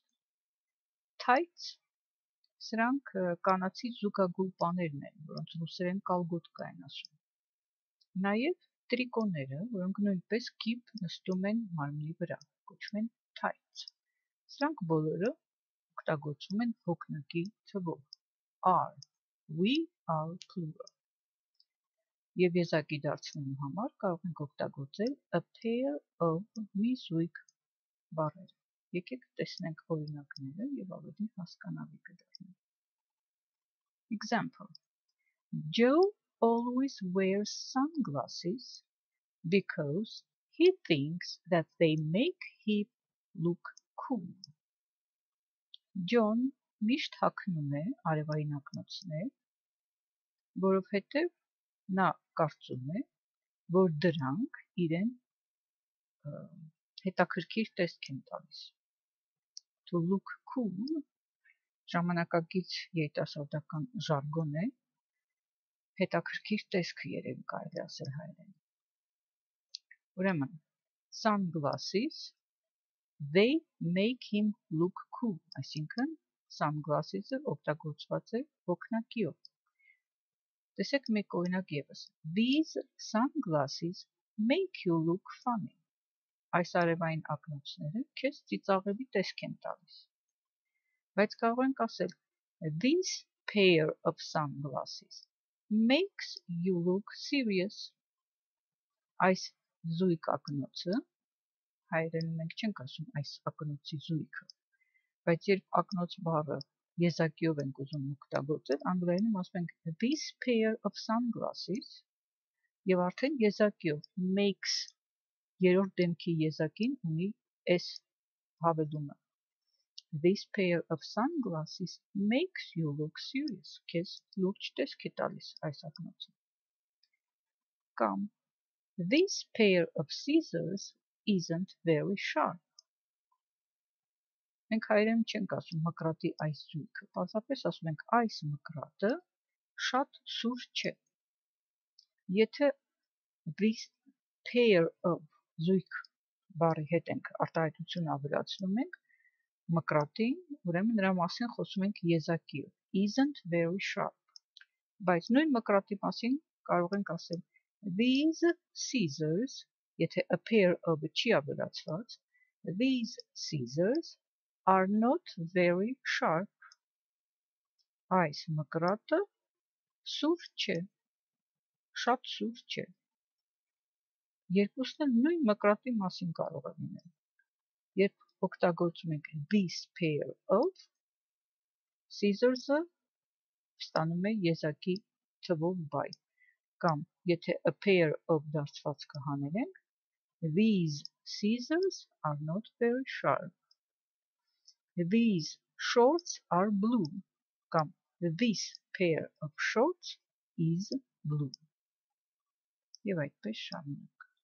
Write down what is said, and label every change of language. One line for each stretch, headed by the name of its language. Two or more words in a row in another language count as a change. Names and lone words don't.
Armenian: Tights, սրանք կանացի զուգագուլպաներն են, որոնց ռուսերեն կալգոտկա են ասում. Նաև տրիկոները, որոնք նույնպես կիպ նստում են մարմնի վրա, կոչվում են tights. Սրանք բոլորը օգտագործվում են հոգնակի թվով.
English: Are. We are plural.
Armenian: Եվ եզակի դարձնելու համար կարող ենք օգտագործել
English: a pair of
Armenian: մի զույգ բառեր. Եկեք տեսնենք օրինակները և ավելի հասկանալի կդառնա.
English: Example. Joe always wears sunglasses because he thinks that they make him look cool.
Armenian: John միշտ հագնում է արևային ակնոցներ, որովհետև նա կարծում է, որ դրանք իրեն հետաքրքիր տեսք են տալիս.
English: To look cool
Armenian: ժամանակակից երիտասարդական ժարգոն է, հետաքրքիր տեսքը երևի կարելի ասել հայերեն. Ուրեմն,
English: sunglasses, they make him look cool,
Armenian: այսինքն sunglasses-ը օգտագործված է հոգնակիով. Տեսեք մեկ օրինակ ևս.
English: These sunglasses make you look funny.
Armenian: Այս արևային ակնոցները քեզ ծիծաղելի տեսք են տալիս. Բայց կարող ենք ասել
English: This pair of sunglasses makes you look serious.
Armenian: Այս զույգ ակնոցը, հայերենում մենք չենք ասում այս ակնոցի զույգը, բայց երբ ակնոց բառը եզակիով ենք ուզում օգտագործել, անգլերենում ասում ենք
English: This pair of sunglasses
Armenian: և արդեն եզակիով makes երրորդ դեմքի եզակին ունի s հավելումը.
English: This pair of sunglasses makes you look serious.
Armenian: Քեզ լուրջ տեսք է տալիս այս ակնոցը. Կամ
English: This pair of scissors isn't very sharp.
Armenian: Մենք հայերեն չենք ասում մկրատի այս զույգը, պարզապես ասում ենք այս մկրատը շատ սուր չէ. Եթե
English: this pair of
Armenian: զույգ բառի հետ ենք արտահայտություն ավելացնում ենք մկրատին, ուրեմն նրա մասին խոսում ենք եզակիով.
English: Isn't very sharp.
Armenian: Բայց նույն մկրատի մասին կարող ենք ասել
English: These scissors,
Armenian: եթե
English: a pair of
Armenian: չի ավելացված,
English: These scissors are not very sharp.
Armenian: Այս մկրատը սուր չէ, շատ սուր չէ. Երկուսն էլ նույն մկրատի մասին կարող է լինել. Երբ օգտագործում ենք
English: this pair of,
Armenian: scissors-ը ստանում է եզակի թվով բայ. Կամ եթե
English: a pair of
Armenian: դարձվածքը հանենք,
English: These scissors are not very sharp. These shorts are blue. Կամ This pair of shorts is blue.
Armenian: Եվ այդպես շարունակ.